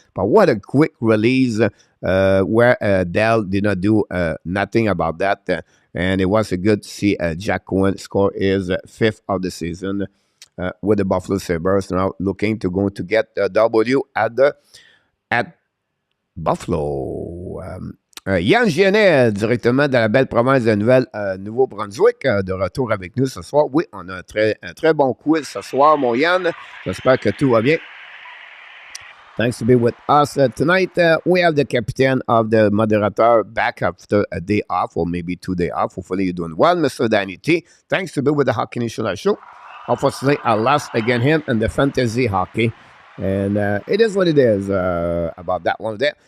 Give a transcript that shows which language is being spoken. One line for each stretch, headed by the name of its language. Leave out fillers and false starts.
English: But what a quick release. Where Dell did not do nothing about that. And it was a good to see Jack Cohen score his 5th of the season with the Buffalo Sabres. Now looking to get a W at Buffalo.
French: Yann Genet, directement de la belle province de Nouveau-Brunswick, de retour avec nous ce soir. Oui, on a un très bon quiz ce soir, mon Yann. J'espère que tout va bien.
English: Thanks to be with us tonight. We have the captain of the moderator back after a day off, or maybe 2 days off. Hopefully you're doing well, Mr. Danny T. Thanks to be with the Hockey National Show. Unfortunately, I lost again him in the fantasy hockey. And it is what it is about that one there.